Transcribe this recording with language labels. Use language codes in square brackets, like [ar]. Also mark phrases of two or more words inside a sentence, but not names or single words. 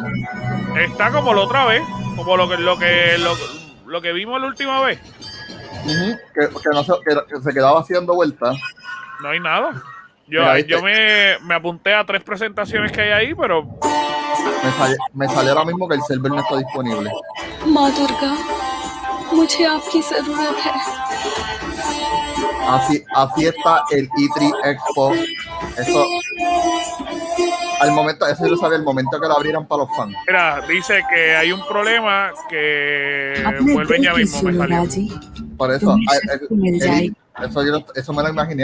[es] Está como la otra vez, como lo que vimos la última vez. Que se quedaba haciendo vueltas. No hay nada. Yo me apunté a 3 presentaciones que hay ahí, pero me sale ahora mismo que el server no está disponible. [hi] माँ दुर्गा, मुझे आपकी जरूरत है. [es] Así está el E3 Expo. Eso, al momento, eso yo lo sabía, el momento que lo abrieran para los fans. mira, dice que hay un problema que vuelven ya mismo, me salió. Por eso, eso me lo imaginé.